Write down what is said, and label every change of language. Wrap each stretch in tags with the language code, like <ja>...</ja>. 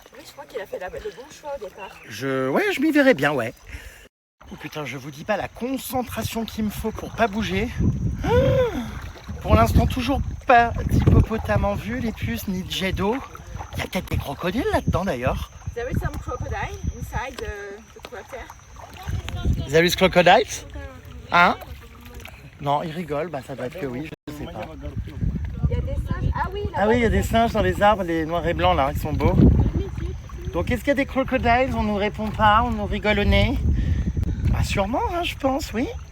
<fr>Oui, je crois qu'il a fait le bon choix au départ. Je m'y verrais bien, ouais. Oh putain, je vous dis pas la concentration qu'il me faut pour pas bouger. Pour l'instant, toujours pas d'hippopotame en vue, les puces, ni de jet d'eau. Il y a peut-être des crocodiles là-dedans, d'ailleurs.</fr> <en>There is some crocodile inside the quarter. There is crocodiles? Hein?</en> <fr>Non, il rigole, bah ça doit être que oui, je sais pas. Il y a des singes. Ah oui, là-bas. Ah oui, il y a des singes dans les arbres, les noirs et blancs là, ils sont beaux. Donc est-ce qu'il y a des crocodiles? On nous répond pas, on nous rigole au nez. Bah sûrement, hein, je pense, oui.</fr>